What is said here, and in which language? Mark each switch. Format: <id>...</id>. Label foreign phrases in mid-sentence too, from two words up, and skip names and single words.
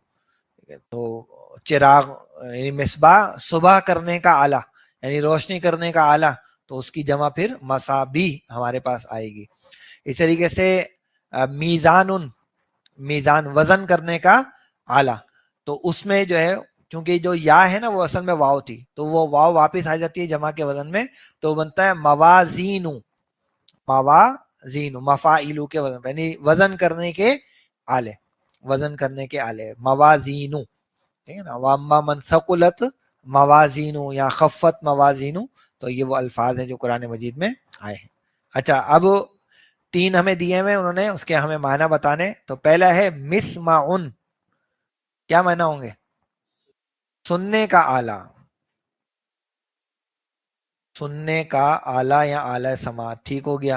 <ur>تو چراغ یعنی مصباح صبح کرنے کا آلہ، یعنی روشنی کرنے کا آلہ، تو اس کی جمع پھر مصابیح ہمارے پاس آئے گی. اس طریقے سے میزان، میزان وزن کرنے کا آلہ، تو اس میں جو ہے چونکہ جو یا ہے نا وہ اصل میں واو تھی، تو وہ واو واپس آ جاتی ہے جمع کے وزن میں، تو بنتا ہے موازینو، موازینو، مفاعلو کے وزن پہ، یعنی وزن کرنے کے آلے، وزن کرنے کے آلے، موازینو. ٹھیک ہے نا.</ur> <ar>واما من ثقلت موازینو یا خفت موازینو،</ar> <ur>تو یہ وہ الفاظ ہیں جو قرآن مجید میں آئے ہیں. اچھا اب 3 ہمیں دیے ہوئے انہوں نے، اس کے ہمیں معنی بتانے. تو پہلا ہے مسمعن، کیا معنی ہوں گے؟ سننے کا آلہ، سننے کا آلہ یا آلہ سماعت، ٹھیک ہو گیا.</ur>